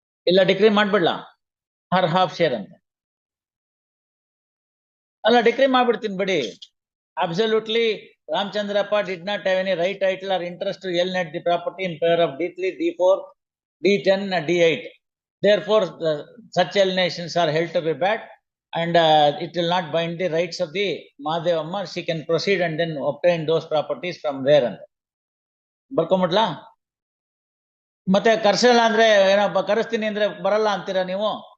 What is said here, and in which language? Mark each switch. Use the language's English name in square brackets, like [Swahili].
[Kannada] ಇಲ್ಲ ಡಿಕ್ರಿ ಮಾಡ್ಬಿಡ್ಲಾ [English] her half share [Kannada] ಅಂತ? ಅಲ್ಲ ಡಿಕ್ರಿ ಮಾಡ್ಬಿಡ್ತೀನಿ ಬಿಡಿ. [English] Absolutely Ramachandrappa did not have any right, title or interest to alienate the property in favour of D3, D4, D10, D8. Therefore, such alienations are held to be bad, and it will not bind the rights of the Mahadevamma. She can proceed and then obtain those properties from there. [Kannada] ಅಂತ ಬರ್ಕೊಂಬಿಡ್ಲಾ? ಮತ್ತೆ ಕರ್ಸಲ್ಲ ಅಂದ್ರೆ ಏನಪ್ಪ, ಕರೆಸ್ತೀನಿ ಅಂದ್ರೆ ಬರಲ್ಲ ಅಂತೀರಾ ನೀವು?